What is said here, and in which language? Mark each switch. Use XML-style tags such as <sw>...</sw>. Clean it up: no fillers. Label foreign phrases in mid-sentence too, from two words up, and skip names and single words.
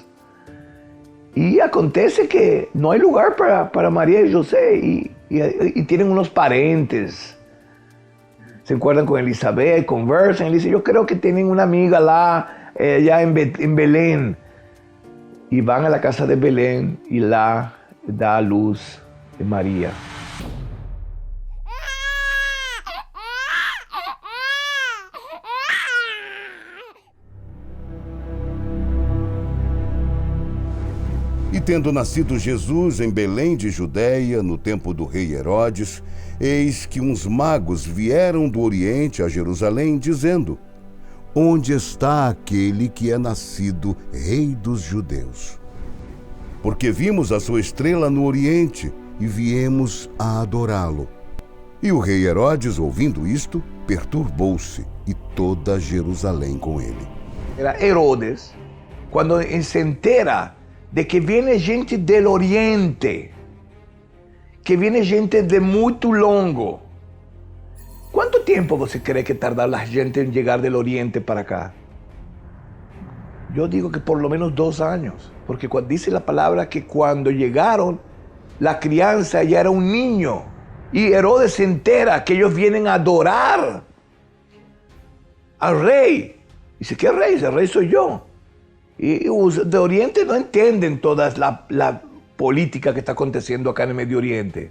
<es>Y acontece que no hay lugar para María y José y tienen unos parientes. Se encuentran con Elizabeth, conversan y dicen, yo creo que tienen una amiga allá en Belén. Y van a la casa de Belén y la da a luz de María.</es> <pt>E tendo nascido Jesus em Belém de Judeia, no tempo do rei Herodes, eis que uns magos vieram do Oriente a Jerusalém, dizendo: onde está aquele que é nascido Rei dos Judeus? Porque vimos a sua estrela no Oriente e viemos a adorá-lo. E o rei Herodes, ouvindo isto, perturbou-se, e toda Jerusalém com ele.</pt> <es>Era Herodes, quando se entera de que viene gente do Oriente, que viene gente de</es> <pt>muito longo. Quanto tempo você cree que tardar a gente em chegar do Oriente para cá? Eu digo</pt> <es>que por lo menos 2 años, porque dice la palabra que cuando llegaron, la crianza ya era un niño, y Herodes se entera que ellos vienen a adorar al rey. Dice, ¿qué rey? Ese rey soy yo. Y los de Oriente no entienden toda la política que está aconteciendo acá en el Medio Oriente.</es>